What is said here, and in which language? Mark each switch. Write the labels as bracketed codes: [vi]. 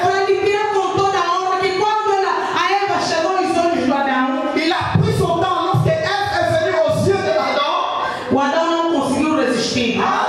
[pt] para lhe tirar com toda a honra que quando a Eva chegou aos olhos do Adão, [fr] Il a pris son temps lorsque Ève est venue aux yeux de Adam. [pt] o Adão não conseguiu resistir.